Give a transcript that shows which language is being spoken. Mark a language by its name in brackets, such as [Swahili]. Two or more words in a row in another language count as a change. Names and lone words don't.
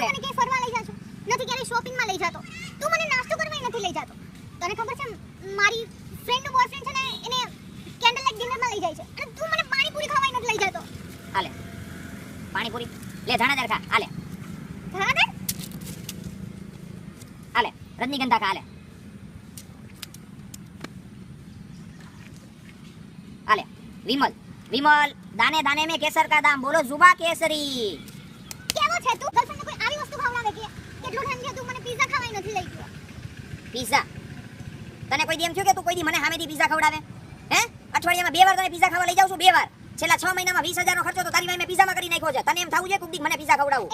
[Gujarati] મને ક્યાંય ફરવા લઈ જાશો નથી, ક્યારેય શોપિંગમાં લઈ જાતો, તું મને નાસ્તો કરવા નથી લઈ જાતો. તને ખબર છે મારી ફ્રેન્ડનો બોયફ્રેન્ડ છે ને, એને [English] candle light dinnerમાં [Gujarati] લઈ જાય છે, અને તું મને પાણીપુરી ખાવા નથી લઈ જાતો. હાલે પાણીપુરી લે, ધાણાદાર ખા. હાલે ધાણાદાર, હાલે રજનીગંધા ખા. [Hindi] हाले विमल दाने दाने में केसर का दाम, बोलो जुबा केसरी. [Gujarati] કેવો છે તું? ગર્લફ્રેન્ડને કોઈ આવી વસ્તુ ખવડાવે કે કેટલો ટાઈમ છે તું મને પિઝા ખાવાય નથી લઈ ગયો? પિઝા તને કોઈ દી એમ થયું કે તું કોઈ દી મને સામેથી પિઝા ખવડાવે? હે? અઠવાડિયામાં 2 વાર તને પિઝા ખાવા લઈ જાઉં છું, 2 વાર. છેલ્લા 6 મહિનામાં 20,000 નો ખર્ચો તો તારી વાય મેં પિઝામાં કરી નાખ્યો છે. તને એમ થાવું જોઈએ કોક દી મને પિઝા ખવડાવું?